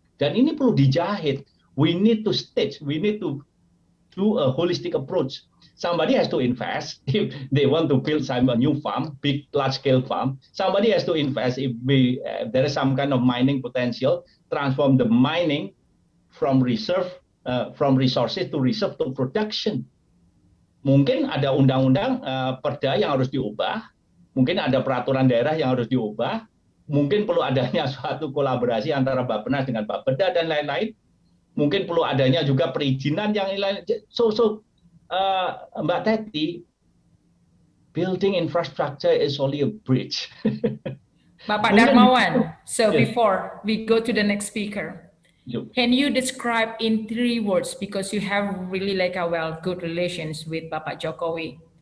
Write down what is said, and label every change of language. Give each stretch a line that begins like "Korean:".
Indonesian: Dan ini perlu dijahit.
English: We need to stage, we need to do a holistic approach. Somebody has to invest if they want to build a new farm, big, large-scale farm. Somebody has to invest if there is some kind of mining potential, transform the mining from resources to reserve to production.
Indonesian: Mungkin ada undang-undang perda yang harus diubah, mungkin ada peraturan daerah yang harus diubah, mungkin perlu adanya suatu kolaborasi antara Bappenas dengan Bapeda dan lain-lain, mungkin perlu adanya juga perizinan yang lain.
English: So Mbak Teti, building infrastructure is only a bridge. Bapak Darmawan, so before we go to the next speaker, Can you describe in 3 words, because you have really like a good relations with Bapak Jokowi?